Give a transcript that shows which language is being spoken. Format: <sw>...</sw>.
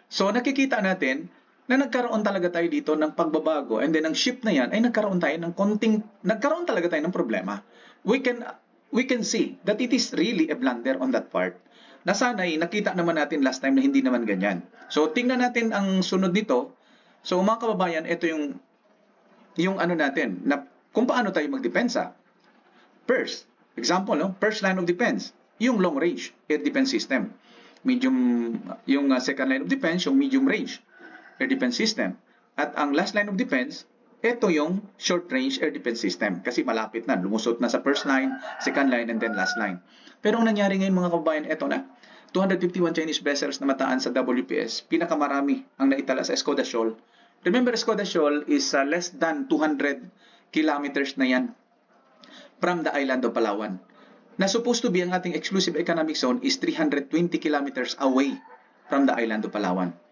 <tl>So nakikita natin na nagkaroon talaga tayo dito ng pagbabago and then ang ship na yan ay nagkaroon talaga tayo ng problema.</tl> <en>We can see that it is really a blunder on that part.</en> <tl>Na sana'y nakita naman natin last time na hindi naman ganyan. So tingnan natin ang sunod nito. So mga kababayan, ito yung ano natin na kung paano tayo magdepensa.</tl> <en>First, example, no? First line of defense, yung long range air defense system. Yung second line of defense, yung medium range air defense system. At ang last line of defense, ito yung short range air defense system</en> <tl>kasi malapit na, lumusot na sa</tl> <en>first line, second line, and then last line.</en> <tl>Pero ang nangyari ngayon mga kababayan, ito na, 251 Chinese vessels na mataan sa WPS, pinakamarami ang naitala sa Escoda Shoal.</tl> <en>Remember, Escoda Shoal is less than 200 kilometers</en> <tl>na yan</tl> <en>from the island of Palawan. Na supposed to be</en> <tl>ang ating</tl> <en>exclusive economic zone is 320 kilometers away from the island of Palawan.</en>